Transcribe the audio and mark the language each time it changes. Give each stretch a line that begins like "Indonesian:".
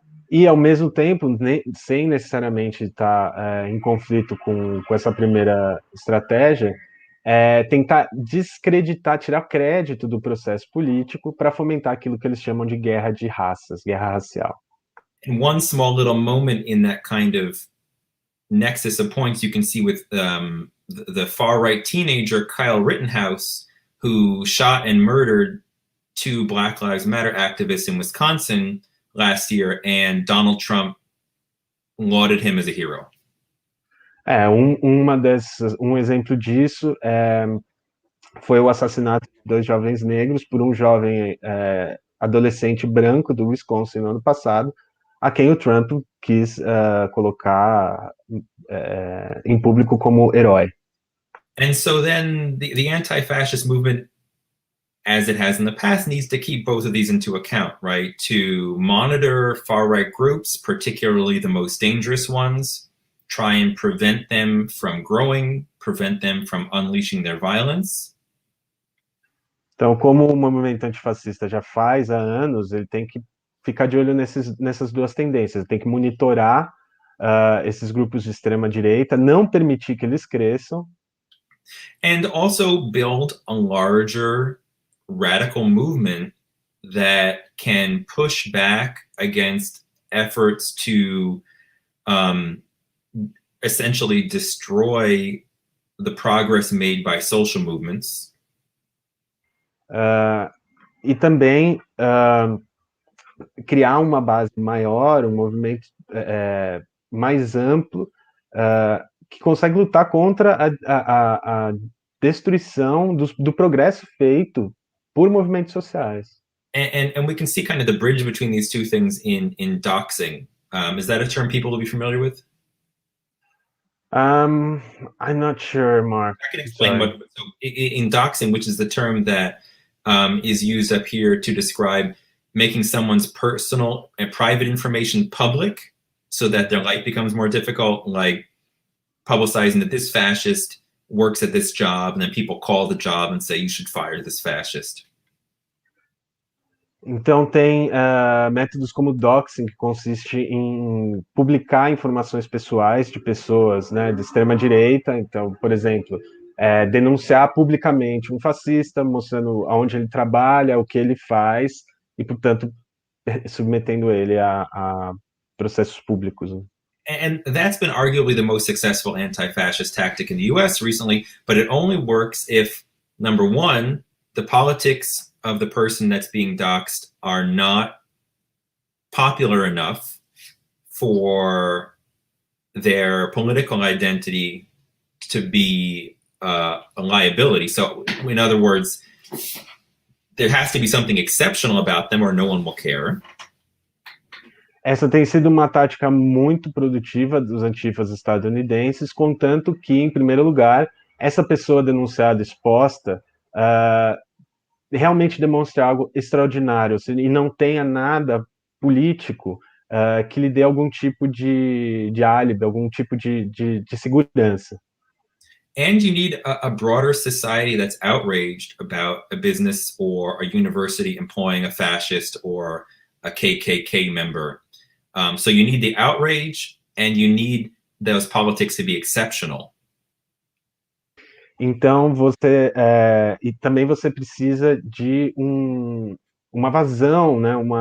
Portuguese: E, ao mesmo tempo, sem necessariamente estar em conflito com essa primeira estratégia, tentar descreditar, tirar crédito do processo político para fomentar aquilo que eles chamam de guerra de raças, guerra racial.
English: And one small little moment in that kind of nexus of points you can see with the far-right teenager, Kyle Rittenhouse, who shot and murdered 2 Black Lives Matter activists in Wisconsin last year, and Donald Trump lauded him as a hero.
Portuguese: Um exemplo disso foi o assassinato de 2 jovens negros por um jovem adolescente branco do Wisconsin no ano passado, a quem o Trump quis colocar em público como herói.
English: And so then the anti-fascist movement, as it has in the past, needs to keep both of these into account, right? To monitor far-right groups, particularly the most dangerous ones, try and prevent them from growing, prevent them from unleashing their violence.
Portuguese: Então, como o movimento antifascista já faz há anos, ele tem que ficar de olho nessas duas tendências, tem que monitorar esses grupos de extrema direita, não permitir que eles cresçam.
English: And also build a larger radical movement that can push back against efforts to essentially destroy the progress made by social movements.
Portuguese: E também criar uma base maior, um movimento mais amplo, que consegue lutar contra a destruição do progresso feito por movimentos sociais.
English: And we can see kind of the bridge between these two things in doxing. Is that a term people will be familiar with? I'm not sure, Mark. I can explain what. So in doxing, which is the term that is used up here to describe making someone's personal and private information public so that their life becomes more difficult, like publicizing that this fascist works at this job, and then people call the job and say, you should fire this fascist.
Portuguese: Então tem métodos como doxing, que consiste em publicar informações pessoais de pessoas, né, de extrema direita. Então, por exemplo, denunciar publicamente um fascista, mostrando aonde ele trabalha, o que ele faz, e, portanto, submetendo ele a processos públicos.
English: And that's been arguably the most successful anti-fascist tactic in the US recently, but it only works if, number one, the politics of the person that's being doxxed are not popular enough for their political identity to be a liability. So, in other words, there has to be something exceptional about them or no one will care.
Portuguese: Essa tem sido uma tática muito produtiva dos antifas estadunidenses, contanto que, em primeiro lugar, essa pessoa denunciada, exposta, realmente demonstre algo extraordinário e não tenha nada político que lhe dê algum tipo de álibi, algum tipo de segurança.
English: And you need a broader society that's outraged about a business or a university employing a fascist or a KKK member. So you need the outrage and you need those politics to be exceptional.
Portuguese: Então e também você precisa de uma vazão, né?